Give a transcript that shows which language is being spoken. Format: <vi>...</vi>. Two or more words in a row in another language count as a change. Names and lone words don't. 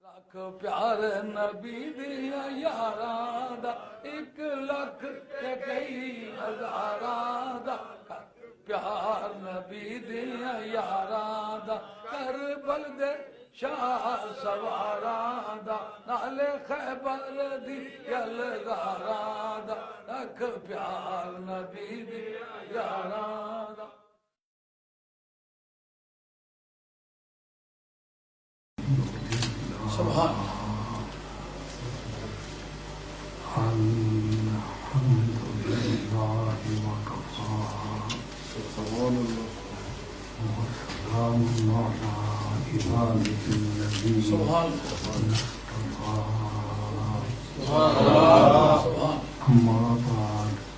<pa>پیارے نبی دیا یاراں دا 1,00,000 تے کئی ہزاراں دا پیار نبی دیا یاراں دا کربل دے شاہ سواراں دا نالے خیبر دی یلغاراں دا رکھ پیار نبی دیا یاراں دا.</pa> <ar>سبحان الحمد لله وكفى وسلام على عباده الذين اصطفى أما بعد</ar>